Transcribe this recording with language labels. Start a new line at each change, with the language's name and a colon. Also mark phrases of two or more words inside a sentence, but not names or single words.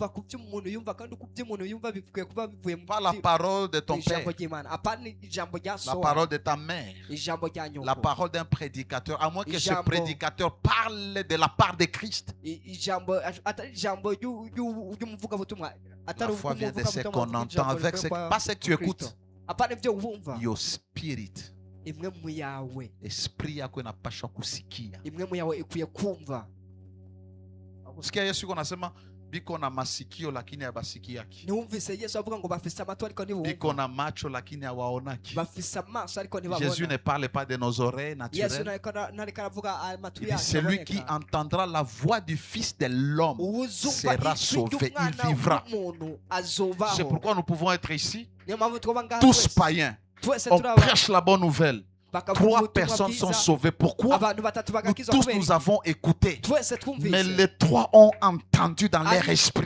French: Pas la parole de ton père, la parole de ta mère, la parole d'un prédicateur, à moins que ce prédicateur parle de la part de Christ. La foi vient de ce qu'on entend, avec pas ce que tu écoutes.
English: Your spirit.
Swahili: Esprit yako inapaswa kusikia. Usikia Yesu anasema biko na masikio lakini abasikiaki.
Rundi: Numvise Yesu avuga ngo bafise amatwi ariko ntibumva.
Swahili: Biko na macho lakini awaonaki.
Rundi: Bafise amaso ariko ntibabona.
French: Jésus ne parle pas de nos oreilles naturelles.
Rundi: Yesu nariko aravuga amatwi yacu.
French: Celui qui entendra la voix du Fils de l'homme sera sauvé, il vivra. C'est pourquoi nous pouvons être ici, tous païens. On prêche la bonne nouvelle. 3 personnes sont sauvées. Pourquoi? Nous tous nous avons écouté. Mais les 3 ont entendu dans leur esprit.